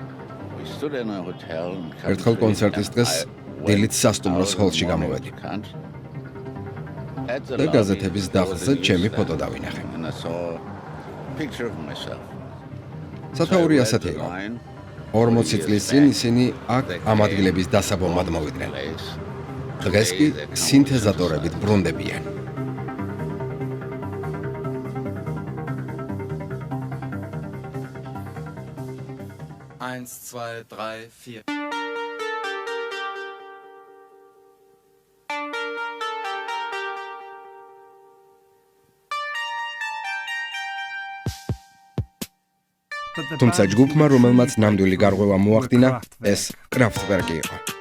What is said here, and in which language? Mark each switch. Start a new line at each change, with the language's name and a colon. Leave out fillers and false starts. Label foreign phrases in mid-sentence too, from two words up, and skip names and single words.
Georgian: ერთხელ კონცერტის დღეს დილით სასტუმროს ჰოლში გამოვედი და გაზეთების დახლზე ჩემი ფოტო დავინახე. სათაური ასეთი იყო. 40 წლის წინ ისინი აქ ამ ადგილების დასაბომად მოვიდნენ. დღეს კი სინთეზატორებით ბრუნდებიან.
German: Eins, zwei, drei, vier.
Georgian: თუმცა ჯგუფმა, რომელმაც ნამდვილი გარღვევა მოახდინა, ეს კრაფტვერკი იყო.